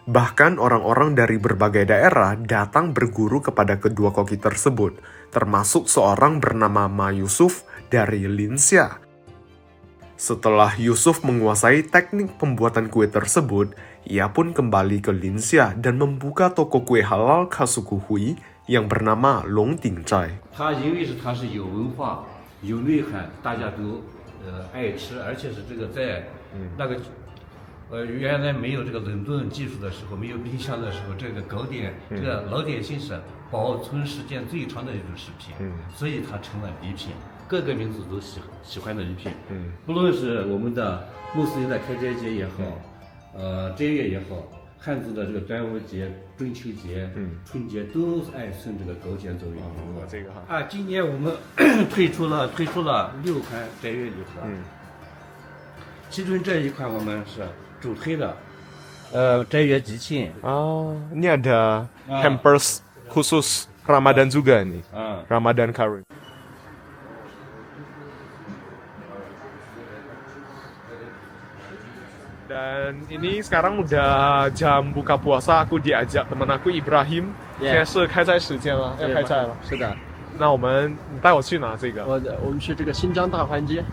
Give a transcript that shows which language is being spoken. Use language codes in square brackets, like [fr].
[id] Bahkan orang-orang dari berbagai daerah datang berguru kepada kedua koki tersebut, termasuk seorang bernama Ma Yusuf dari Linxia. Setelah Yusuf menguasai teknik pembuatan kue tersebut, ia pun kembali ke Linxia dan membuka toko kue halal khas suku Hui yang bernama Long Ting Zhai. [zh] 它因为它是有文化、有内涵，大家都爱吃，而且是这个在那个原来没有这个冷冻技术的时候，没有冰箱的时候，这个糕点这个老点心是保存时间最长的一种食品，所以它成了礼品。各个民族都喜欢的礼品，不论是我们的穆斯林的开斋节也好，斋月也好，汉族的这个端午节、中秋节、春节都爱送这个糕点作为礼物。这个哈。今年我们推出了6款斋月礼盒，其中这一款我们是主推的，斋月吉庆。 [id] Ini ada hampers khusus Ramadan juga nih. Ramadan Kareem. Dan ini sekarang udah jam buka puasa, aku diajak teman aku Ibrahim. [zh] 现在是开斋时间了，要开斋了。是的，那你带我去哪这个？我们去这个新疆大环街。